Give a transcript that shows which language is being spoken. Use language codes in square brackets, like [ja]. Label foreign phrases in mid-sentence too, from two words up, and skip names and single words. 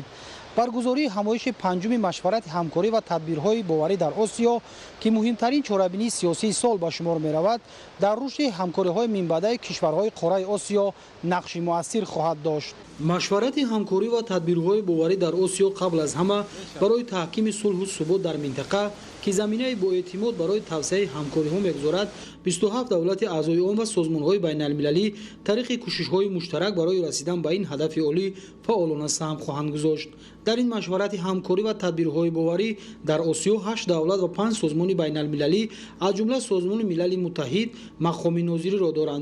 [tg] برگزاری همایش پنجم مشورت همکاری و تدبیرهای باوری در آسیا که مهمترین چاره‌بینی سیاسی سال به شمار می‌رود، در رشد همکاری‌های منبعه کشورهای قاره آسیا نقش مؤثر خواهد داشت. مشورت همکاری و تدبیرهای باوری در آسیا قبل از همه برای تحکیم صلح و ثبات در منطقه ки заминаи боэътимод барои тавсеаи ҳамкориҳо мегузорад 27 давлати аъзои он ва созмонҳои байналмилалӣ тариқи кӯшишҳои муштарак барои расидан ба ин ҳадафи олӣ фаъолона саҳм хоҳанд гузошт. дар ин машварати ҳамкорӣ ва тадбирҳои боварӣ дар осиё 8 давлат ва 5 созмони байналмилалӣ аз ҷумла созмони милали муттаҳид мақоми нозириро доранд.